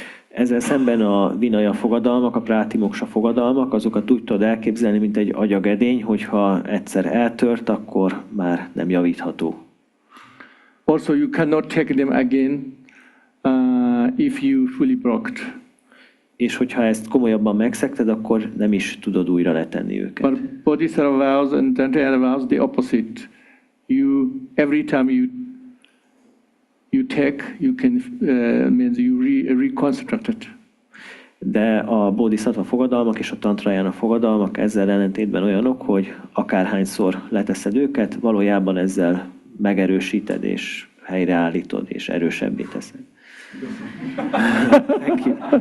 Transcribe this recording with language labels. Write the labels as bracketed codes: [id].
[hu] Ezzel szemben a vinaya fogadalmak, a prátimoksa fogadalmak, azokat úgy tudod elképzelni, mint egy agyagedény, hogyha egyszer eltört, akkor már nem javítható. [en] Also, you cannot take them again if you fully broke. [hu] és hogyha ezt komolyabban megszegted, akkor nem is tudod újra letenni őket. [en] But Bodhisattva vows and Dzamphel vows the opposite. Every time you take, you can means you reconstruct it. [hu] De a Bodhisattva fogadalmak és a Szútrajána fogadalmak ezzel ellentétben olyanok, hogy akárhányszor leteszed őket, valójában ezzel megerősíted és helyreállítod és erősebbé teszed. [en] Thank you.